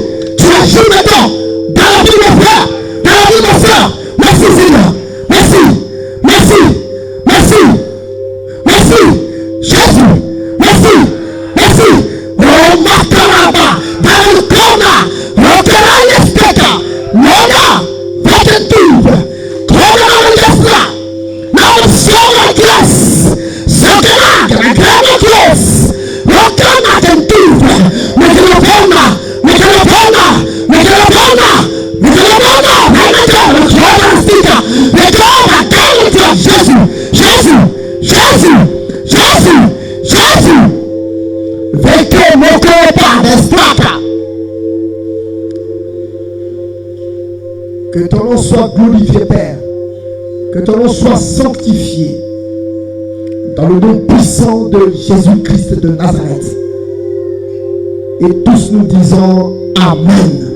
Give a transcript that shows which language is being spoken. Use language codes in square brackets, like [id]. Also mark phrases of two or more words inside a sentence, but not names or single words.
[fr] Tu agis maintenant dans la vie de mon frère, dans la vie de mon frère. Merci Seigneur. Merci. Merci. Merci. Merci. Jésus. Merci. Merci. Oh Makaraba. Dans le corner. Rokera Yesteka. Nona. Vakentuve. Kona Yestra. Now Sora Glass. Sokera. Grama Glass. Rokana Kentuve. Mekalopona. Mekalopona. Mekalopona. Mekalopona. Mekalopona. Mekalopona. Mekalopona. Jésus. Jésus. Jésus. Jésus. Jésus. Veke mokopa destaka. Que ton nom soit glorifié, Père. Que ton nom soit sanctifié. Dans le nom puissant de Jésus-Christ de Nazareth. Et tous nous disons Amen.